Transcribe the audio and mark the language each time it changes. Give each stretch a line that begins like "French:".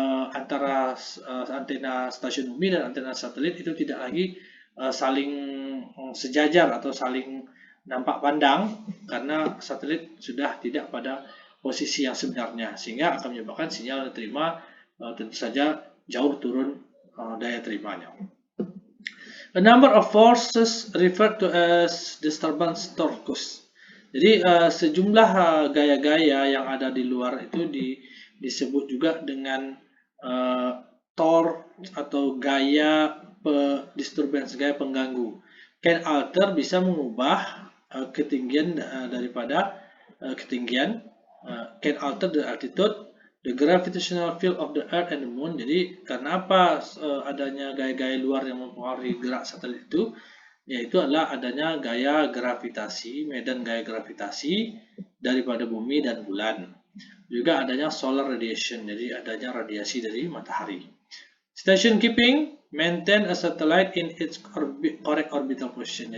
Indonesian: antara antena stasiun bumi dan antena satelit itu tidak lagi saling sejajar atau saling nampak pandang, karena satelit sudah tidak pada posisi yang sebenarnya, sehingga akan menyebabkan sinyal yang diterima tentu saja jauh turun daya terimanya.
English: A number of forces referred to as disturbance torques.
Indonesian: Jadi sejumlah gaya-gaya yang ada di luar itu disebut juga dengan torque atau gaya disturbance, gaya pengganggu.
English: Can alter,
Indonesian: bisa mengubah ketinggian daripada ketinggian.
English: Can alter the altitude, the gravitational field of the earth and the moon.
Indonesian: Jadi karena apa adanya gaya-gaya luar yang mempengaruhi gerak satelit itu? Yaitu adalah adanya gaya gravitasi, medan gaya gravitasi daripada bumi dan bulan. Juga adanya solar radiation, jadi adanya radiasi dari matahari.
English: Station keeping, maintain a satellite in its correct orbital position.